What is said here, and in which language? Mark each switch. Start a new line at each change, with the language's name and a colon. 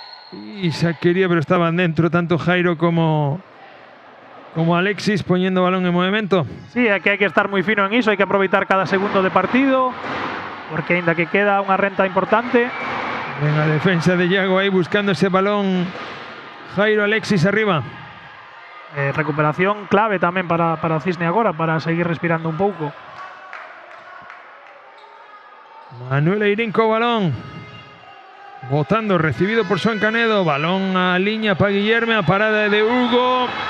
Spanish: Y saquería, pero estaban dentro tanto Jairo como Alexis poniendo balón en movimiento.
Galician: Sí, aquí hai que estar moi fino en iso, hai que aproveitar cada segundo de partido, porque ainda que queda unha renta importante.
Spanish: En la defensa de Iago ahí buscando ese balón. Jairo, Alexis arriba.
Galician: Recuperación clave tamén para o Cisne agora, para seguir respirando un pouco. Manuel Eirín co balón. Botando, recibido por Xoán Canedo. Balón a liña para Guillerme, a parada de Hugo.